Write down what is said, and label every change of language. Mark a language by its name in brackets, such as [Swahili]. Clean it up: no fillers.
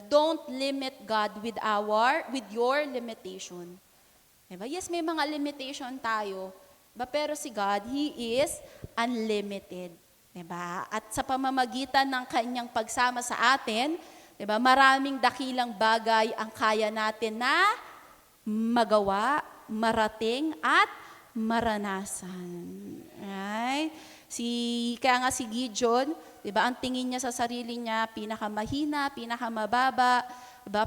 [English] Don't limit God with your limitation. [Filipino] Diba? Yes, may mga limitation tayo. Diba? Pero si God, [English] He is unlimited. [Filipino] Diba? At sa pamamagitan ng Kanyang pagsama sa atin, diba? Maraming dakilang bagay ang kaya natin na magawa, marating, at maranasan. Right? Kaya nga si Gideon, diba, ang tingin niya sa sarili niya, pinakamahina, pinakamababa. Diba?